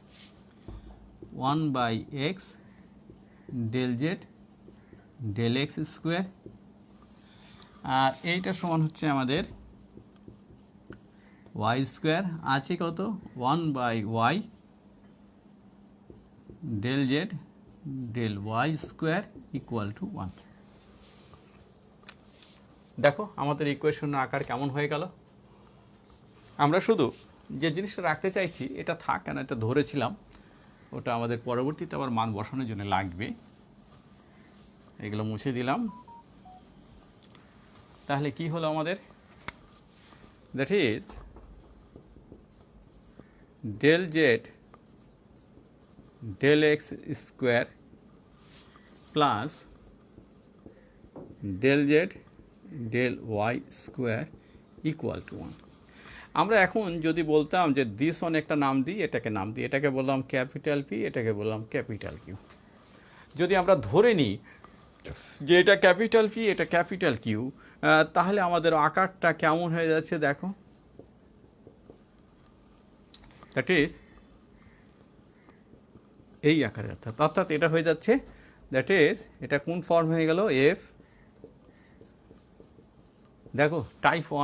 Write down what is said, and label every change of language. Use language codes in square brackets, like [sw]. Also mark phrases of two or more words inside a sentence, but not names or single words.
[bn] 1/x ডেল জেড ডেল এক্স স্কোয়ার, আর এইটা সমান হচ্ছে আমাদের ওয়াই স্কোয়ার, আছে কত 1/y ডেল জেড del y স্কোয়ার [en] equal to [bn] 1। দেখো আমাদের ইকুয়েশনের আকার কেমন হয়ে গেল। আমরা শুধু যে জিনিসটা রাখতে চাইছি এটা থাক, কেন এটা ধরেছিলাম, ওটা আমাদের পরবর্তীতে আবার মান বসানোর জন্য লাগবে। এগুলো মুছে দিলাম। তাহলে কি হলো আমাদের, [en] that is [bn] del z del x স্কোয়ার প্লাস del z del y স্কোয়ার [en] equal to [bn] 1। আমরা এখন যদি বলতাম যে [en] this on [bn] একটা নাম দিই, এটাকে নাম দিই, এটাকে বললাম [en] capital P, [bn] এটাকে বললাম [en] capital Q. [bn] যদি আমরা ধরে নিই যে এটা [en] capital P, [bn] এটা [en] capital Q, [bn] তাহলে আমাদের আকারটা কেমন হয়ে যাচ্ছে দেখো, [en] that is [bn] এই আকারে, অর্থাৎ এটা হয়ে যাচ্ছে, [en] that is [bn] এটা কোন ফর্ম হয়ে গেল, এফ, দেখো টাইপ 1।